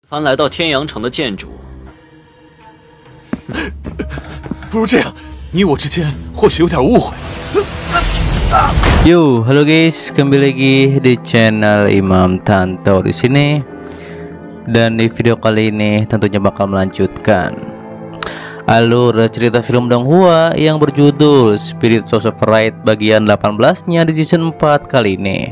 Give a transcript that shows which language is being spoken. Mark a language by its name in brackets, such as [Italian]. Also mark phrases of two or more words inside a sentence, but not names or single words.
[Chinese] 凡来到天阳城的建筑，不如这样，你我之间或许有点误会。 [Indonesian] Yo, halo guys, kembali lagi di channel Imam Tanto di sini. Dan di video kali ini tentunya bakal melanjutkan alur cerita film Donghua yang berjudul Spirits of Fright bagian 18-nya di season 4 kali ini.